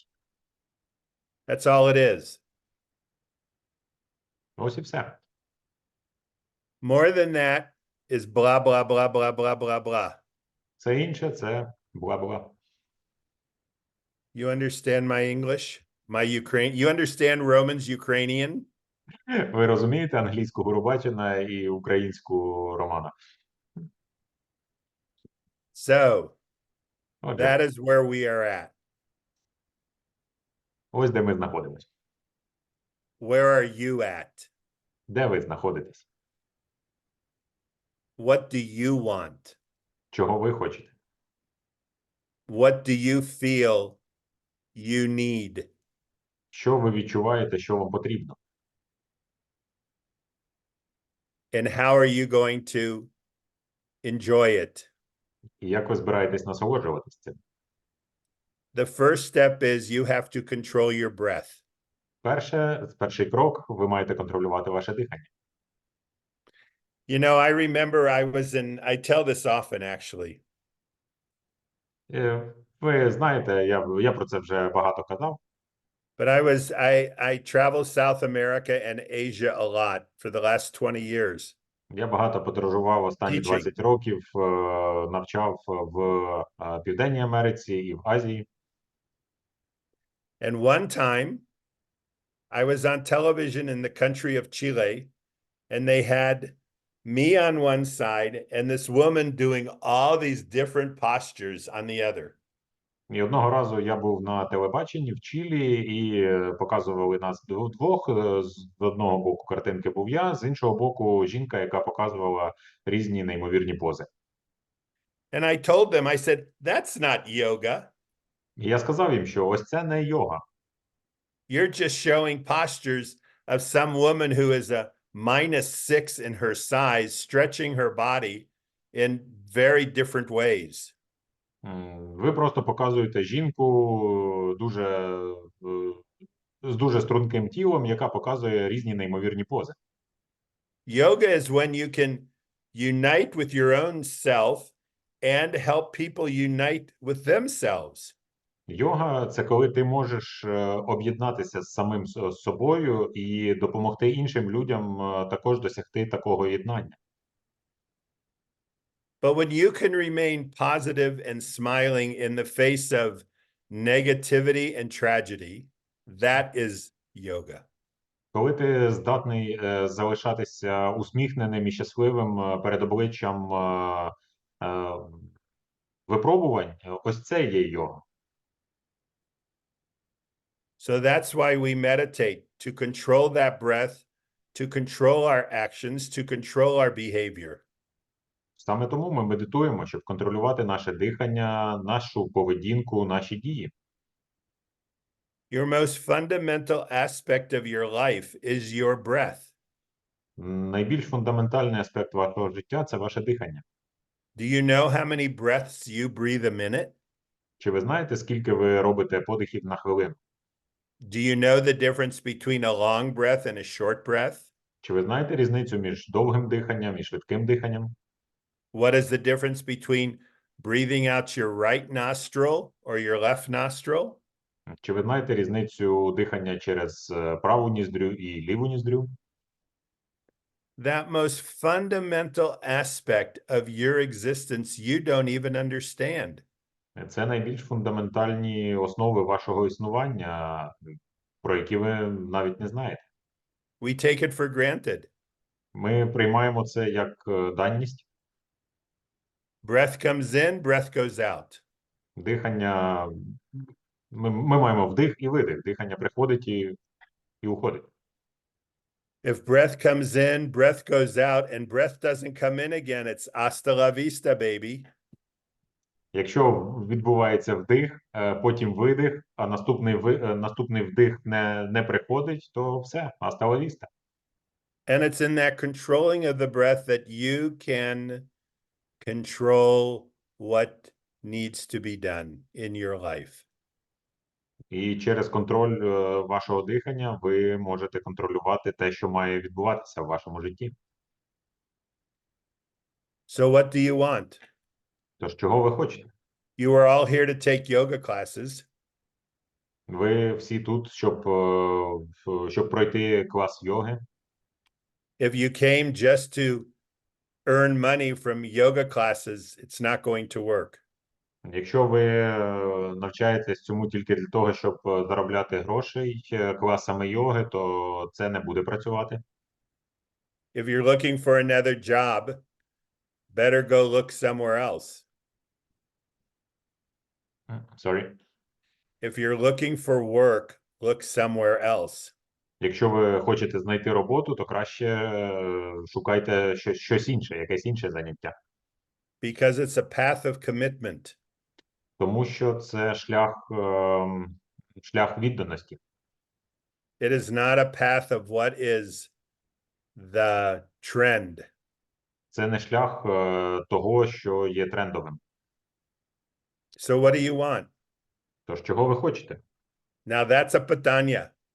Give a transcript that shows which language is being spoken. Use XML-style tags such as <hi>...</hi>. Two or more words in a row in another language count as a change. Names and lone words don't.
<en>That's all it is.</en> <uk>Ось і все.</uk> <en>More than that is blah, blah, blah, blah, blah, blah, blah.</en> <uk>Це інше, це бла-бла.</uk> <en>You understand my English? My Ukraine? You understand Romans Ukrainian?</en> <uk>Ви розумієте англійську Гурубачина і українську Романа?</uk> <en>So</en> <uk>Отже,</uk> <en>that is where we are at.</en> <uk>ось де ми знаходимося.</uk> <en>Where are you at?</en> <uk>Де ви знаходитесь?</uk> <en>What do you want?</en> <uk>Чого ви хочете?</uk> <en>What do you feel you need?</en> <uk>Що ви відчуваєте, що вам потрібно?</uk> <en>And how are you going to enjoy it?</en> <uk>І як ви збираєтесь насолоджуватись цим?</uk> <en>The first step is you have to control your breath.</en> <uk>Перший крок – ви маєте контролювати ваше дихання.</uk> <en>You know, I remember I tell this often actually.</en> <uk>Ви знаєте, я про це вже багато казав.</uk> <en>But I travel South America and Asia a lot for the last 20 years.</en> <uk>Я багато подорожував останні</uk> <en>Teaching.</en> <uk>20 років, навчав в Південній Америці і в Азії.</uk> <en>And one time I was on television in the country of Chile, and they had me on one side and this woman doing all these different postures on the other.</en> <uk>І одного разу я був на телебаченні в Чилі і показували нас двох. З одного боку картинки був я, з іншого боку жінка, яка показувала різні неймовірні пози.</uk> <en>And I told them, I said, that's not yoga.</en> <uk>І я сказав їм, що ось це не йога.</uk> <en>You're just showing postures of some woman who is a -6 in her size, stretching her body in very different ways.</en> <uk>Ви просто показуєте жінку з дуже струнким тілом, яка показує різні неймовірні пози.</uk> <en>Yoga is when you can unite with your own self and help people unite with themselves.</en> <uk>Йога – це коли ти можеш об'єднатися з самим собою і допомогти іншим людям також досягти такого єднання.</uk> <en>But when you can remain positive and smiling in the face of negativity and tragedy, that is yoga.</en> <uk>Коли ти здатний залишатися усміхненим і щасливим перед обличчям випробувань, ось це є йога.</uk> <en>So that's why we meditate, to control that breath, to control our actions, to control our behavior.</en> <uk>Саме тому ми медитуємо, щоб контролювати наше дихання, нашу поведінку, наші дії.</uk> <en>Your most fundamental aspect of your life is your breath.</en> <uk>Найбільш фундаментальний аспект вашого життя – це ваше дихання.</uk> <en>Do you know how many breaths you breathe a minute?</en> <uk>Чи ви знаєте, скільки ви робите подихів на хвилину?</uk> <en>Do you know the difference between a long breath and a short breath?</en> <uk>Чи ви знаєте різницю між довгим диханням і швидким диханням?</uk> <en>What is the difference between breathing out your right nostril or your left nostril?</en> <uk>Чи ви знаєте різницю дихання через праву ніздрю і ліву ніздрю?</uk> <en>That most fundamental aspect of your existence you don't even understand.</en> <uk>Це найбільш фундаментальні основи вашого існування, про які ви навіть не знаєте.</uk> <en>We take it for granted.</en> <uk>Ми приймаємо це як даність.</uk> <en>Breath comes in, breath goes out.</en> <uk>Дихання, ми маємо вдих і видих. Дихання приходить і уходить.</uk> <en>If breath comes in, breath goes out, and breath doesn't come in again, it's</en> <es>hasta la vista,</es> <en>baby.</en> <uk>Якщо відбувається вдих, потім видих, а наступний вдих не приходить, то все,</uk> <es>hasta la vista.</es> <en>And it's in that controlling of the breath that you can control what needs to be done in your life.</en> <uk>І через контроль вашого дихання ви можете контролювати те, що має відбуватися в вашому житті.</uk> <en>So what do you want?</en> <uk>Тож, чого ви хочете?</uk> <en>You are all here to take yoga classes.</en> <uk>Ви всі тут, щоб пройти клас йоги.</uk> <en>If you came just to earn money from yoga classes, it's not going to work.</en> <uk>Якщо ви навчаєтесь цьому тільки для того, щоб заробляти грошей класами йоги, то це не буде працювати.</uk> <en>If you're looking for another job, better go look somewhere else. Sorry. If you're looking for work, look somewhere else.</en> <uk>Якщо ви хочете знайти роботу, то краще шукайте щось інше, якесь інше заняття.</uk> <en>Because it's a path of commitment.</en> <uk>Тому що це шлях відданості.</uk> <en>It is not a path of what is the trend.</en> <uk>Це не шлях того, що є трендовим.</uk> <en>So what do you want?</en> <uk>Тож, чого ви хочете?</uk> <en>Now that's a питання.</en>